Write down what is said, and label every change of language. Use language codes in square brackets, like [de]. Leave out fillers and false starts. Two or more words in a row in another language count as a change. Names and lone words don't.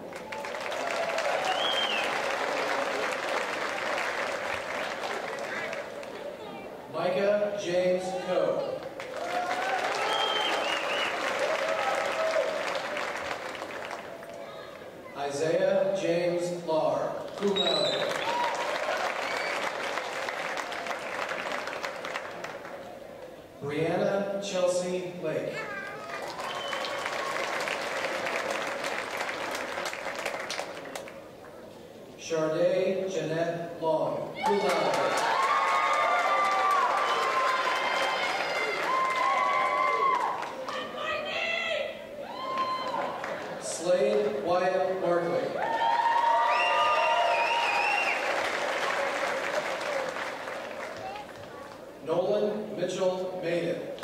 [en] Micah James Coe. Isaiah James Lahr, [la] cum laude. [en] Brianna Chelsea Lake. Charday Jeanette Long, [la] cum laude. [en] Slade Wyatt Barkley. Nolan Mitchell Maiden.